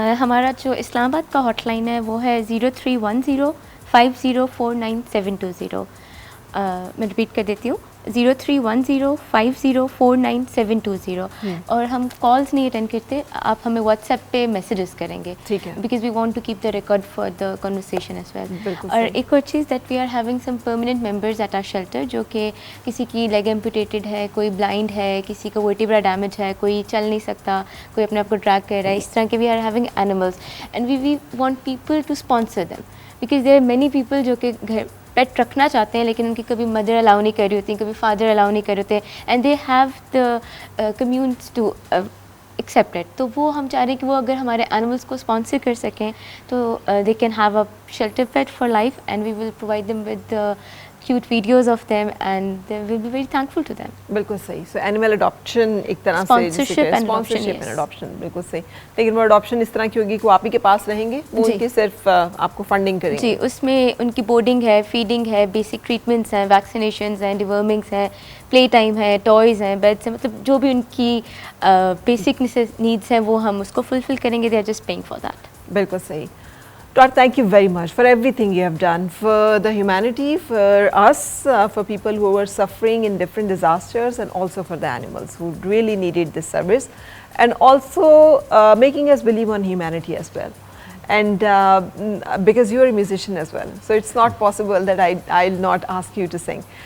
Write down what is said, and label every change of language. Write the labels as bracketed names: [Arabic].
[Urdu] ہمارا جو اسلام آباد کا ہاٹ لائن ہے وہ ہے 0310504970. میں ریپیٹ کر دیتی ہوں 0310504970. اور ہم کالز نہیں اٹینڈ کرتے, آپ ہمیں واٹس ایپ پہ میسیجز کریں گے, ٹھیک ہے, [English] Because we want to keep the record for the conversation as well. [Urdu] اور ایک اور چیز [English] that we are having some permanent members at our shelter, [Urdu] جو کہ کسی کی لیگ ایمپوٹیٹڈ ہے, کوئی بلائنڈ ہے, کسی کا ورٹیبرا ڈیمیج ہے, کوئی چل نہیں سکتا, کوئی اپنے آپ کو ڈریگ کر رہا ہے, اس طرح کے [English] we are having animals and we want people to sponsor them, because there are many people [Urdu] جو کہ گھر پیٹ رکھنا چاہتے ہیں لیکن ان کی کبھی مدر الاؤ نہیں کر رہی ہوتی, کبھی فادر الاؤ نہیں کر رہے ہوتے, [English] And they have the communities to accept it. [Urdu] تو وہ ہم چاہ رہے ہیں کہ وہ اگر ہمارے اینیملس کو اسپانسر کر سکیں تو [English] They can have a shelter pet for life, and we will provide them with cute videos of them and they will be very thankful to them. [Urdu] بالکل صحیح. سو اینیمل اڈاپشن ایک طرح سے اسپانسرشپ اینڈ اڈاپشن, بالکل صحیح. لیکن وہ adoption اس طرح کی ہوگی کہ وہ آپ ہی کے پاس رہیں گے, وہ ان کی صرف آپ کو فنڈنگ کریں گے. جی, اس میں ان کی بورڈنگ ہے, فیڈنگ ہے, بیسک ٹریٹمنٹس ہیں, ویکسینیشنز ہیں, ڈیورمنگس ہیں, پلے ٹائم ہے, ٹوائز ہیں, بیڈس ہیں, مطلب جو بھی ان کی بیسک نیڈس ہیں وہ ہم اس کو فلفل کریں گے. [English] They are just paying for that. [Urdu] بالکل صحیح. [English] Todd, thank you very much for everything you have done for the humanity, for us, for people who were suffering in different disasters, and also for the animals who really needed this service, and also making us believe on humanity as well. And because you are a musician as well, so it's not possible that I'll not ask you to sing.